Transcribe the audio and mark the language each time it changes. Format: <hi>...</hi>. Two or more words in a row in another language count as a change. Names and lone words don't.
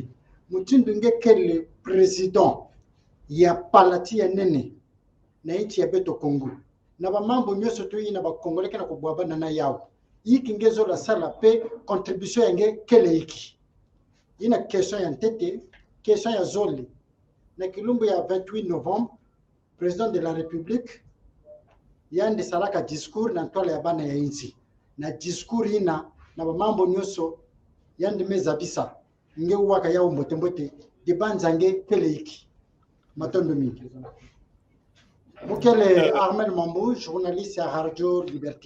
<ktu>Mutindu ngekele president ya palati ya nene na inchi ya beto Kongo. Na ba mambo nyoso tu ina ba Kongole kena kubwabana na yao. Yiki ngezo la sala pe contribution yange kele yiki. Ina question ya ntete, question ya zoli. Na kilumbu ya 28 novembre,</ktu> <fr>président de la République</fr> <ktu>yande salaka discours na ntwala ya bana ya inchi. Na discours ina na ba mambo nyoso yande mezabisa. Nge waka yao mbote de banzange kele yiki. Matondo mingi. Mukele Armel Mambo,</ktu> <fr>journaliste à Radio Liberté.</fr>